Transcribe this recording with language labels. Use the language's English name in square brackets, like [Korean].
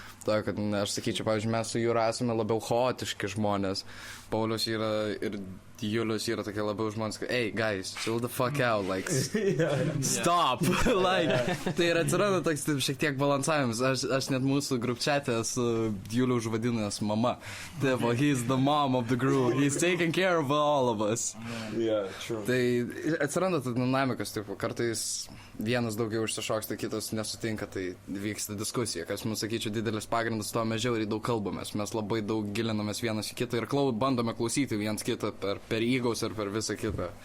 [Lithuanian] To, kad aš sakyčiau, pavyzdžiui, mes su Jūra esame labiau chaotiški žmonės. Paulius yra ir Julius yra tokie labiau žmonės, kad, [English] hey, guys, chill the fuck out, like, stop, like, [Lithuanian] tai ir atsiranda toks šiek tiek balansavimas. Aš net mūsų grupčiate esu Julius užvadinęs mama. [English] Tėvo, he's the mom of the group, he's taking care of all of us. Yeah, true. [Lithuanian] Tai atsiranda ta dinamikos, tipo, kartais vienas daugiau išsišoksta, kitas nesutinka, tai vyksta diskusija, kas, mums sakyčiau, didelis pagrindas, to mes žiauriai daug kalbamės, mes labai daug gilinamės vienas į kitą ir bandome klausyti viens kitą per įgaus ir per visą kitą.